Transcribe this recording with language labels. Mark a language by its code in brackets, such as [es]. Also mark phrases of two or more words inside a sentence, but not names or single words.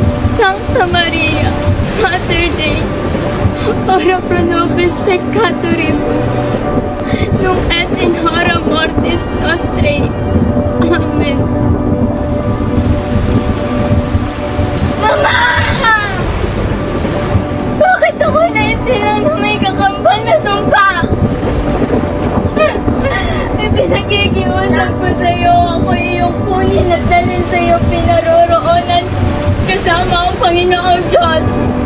[la] Sancta Maria, Mater Dei, ora pro nobis peccatoribus, nunc et in hora mortis nostrae. Amen. Mama! [tl] Bakit ako naisilang na may kakambal na sumpa? Ipinakikiusap ko sa'yo, ako iyong kunin at dalhin sa'yo pinaroroonan kasama ang Panginoong Diyos.